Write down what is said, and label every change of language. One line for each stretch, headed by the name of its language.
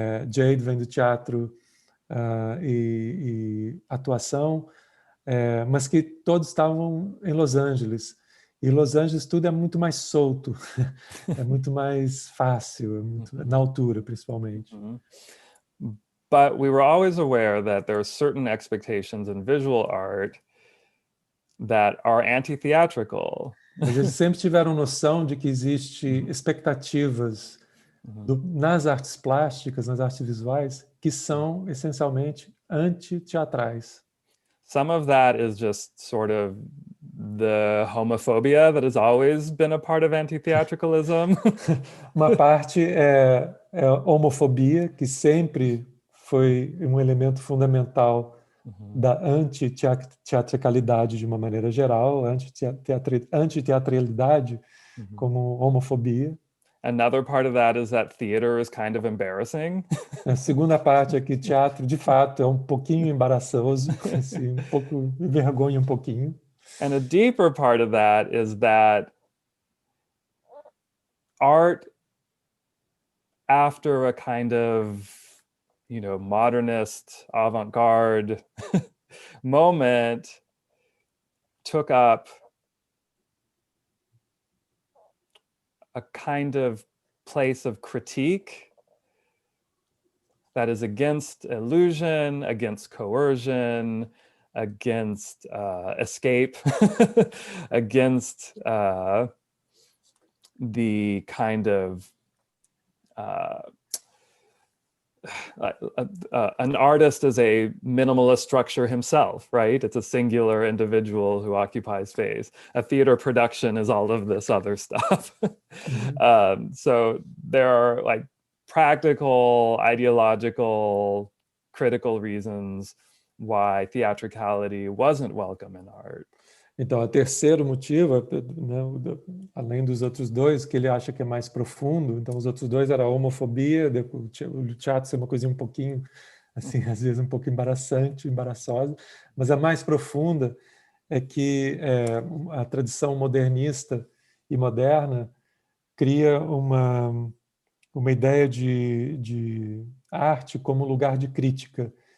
Portuguese: Jade vem do teatro e atuação, mas que todos estavam em Los Angeles. E Los Angeles tudo é muito mais solto, é muito mais fácil, na altura, principalmente.
English: But we were always aware that there are certain expectations in visual art that are anti-theatrical.
Portuguese: Mas eles sempre tiveram noção de que existe expectativas nas artes plásticas, nas artes visuais, que são essencialmente anti-teatrais.
English: Some of that is just sort of the homophobia that has always been a part of anti-theatricalism.
Portuguese: Uma parte é a homofobia, que sempre foi um elemento fundamental da anti-teatricalidade de uma maneira geral, anti-teatralidade como homofobia.
English: Another part of that is that theater is kind of embarrassing.
Portuguese: A segunda parte é que teatro, de fato, é um pouquinho embaraçoso, assim, vergonha um pouquinho.
English: And a deeper part of that is that art, after a kind of, you know, modernist avant-garde moment, took up a kind of place of critique that is against illusion, against coercion, against escape, against the kind of an artist is a minimalist structure himself, right? It's a singular individual who occupies space. A theater production is all of this other stuff. So there are like practical, ideological, critical reasons why theatricality wasn't welcome in art.
Portuguese: Então, o terceiro motivo, né, além dos outros dois, que ele acha que é mais profundo, então os outros dois era a homofobia, o teatro ser uma coisinha um pouquinho, assim, às vezes um pouco embaraçosa, mas a mais profunda é que a tradição modernista e moderna cria uma ideia de arte como lugar de crítica.